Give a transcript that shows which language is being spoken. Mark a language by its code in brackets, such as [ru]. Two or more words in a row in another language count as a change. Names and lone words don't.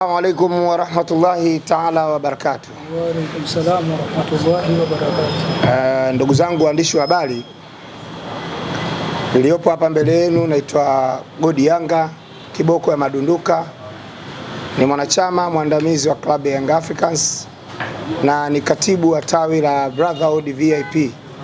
[ar] السلام عليكم ورحمة الله تعالى وبركاته. وعليكم السلام ورحمة الله وبركاته. [sw] Ndugu zangu waandishi wa habari, niliyopo hapa mbele yenu naitwa Godi Yanga Kiboko ya Madunduka, ni mwanachama mwandamizi wa klabu ya Young Africans na ni katibu wa tawi la Brotherhood VIP.